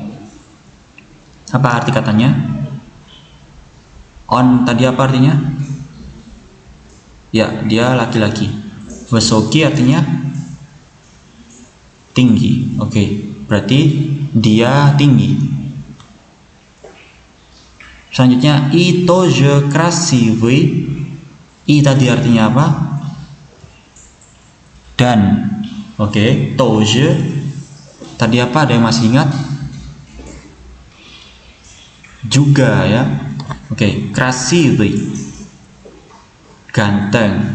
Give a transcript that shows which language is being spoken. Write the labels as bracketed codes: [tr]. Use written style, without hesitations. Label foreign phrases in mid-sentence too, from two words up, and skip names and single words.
[id] Apa arti katanya? On tadi apa artinya? Ya, dia laki-laki. Высокий artinya tinggi. Oke, berarti dia tinggi. Selanjutnya [ru] И тоже красивый. [id] I tadi artinya apa? Dan. Oke, тоже tadi apa? Ada yang masih ingat? Juga ya. Oke, красивый ganteng.